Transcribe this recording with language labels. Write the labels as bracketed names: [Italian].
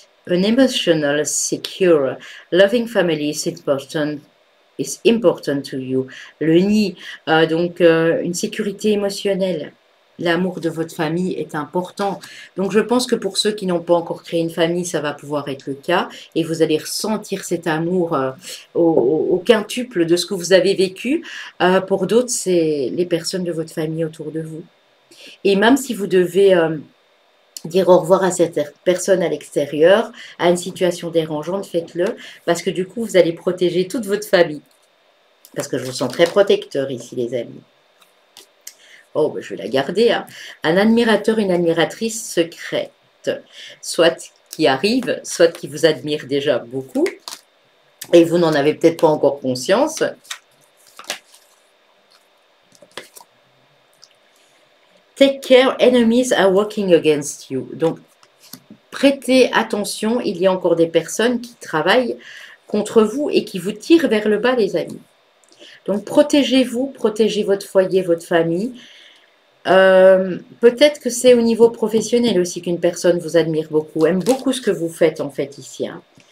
[English] An emotional, secure, loving family is important to you. [French] Le nid, donc une sécurité émotionnelle. L'amour de votre famille est important. Donc je pense que pour ceux qui n'ont pas encore créé une famille, ça va pouvoir être le cas. Et vous allez ressentir cet amour au quintuple de ce que vous avez vécu. Pour d'autres, c'est les personnes de votre famille autour de vous. Et même si vous devez dire au revoir à cette personne à l'extérieur, à une situation dérangeante, faites-le. Parce que du coup, vous allez protéger toute votre famille. Parce que je vous sens très protecteur ici, les amis. Oh, ben, je vais la garder. Hein. Un admirateur, une admiratrice secrète. Soit qui arrive, soit qui vous admire déjà beaucoup. Et vous n'en avez peut-être pas encore conscience. [English] Take care, enemies are working against you. [French] Donc, prêtez attention, il y a encore des personnes qui travaillent contre vous et qui vous tirent vers le bas, les amis. Donc, protégez-vous, protégez votre foyer, votre famille. Peut-être que c'est au niveau professionnel aussi qu'une personne vous admire beaucoup, aime beaucoup ce que vous faites en fait ici. Hein.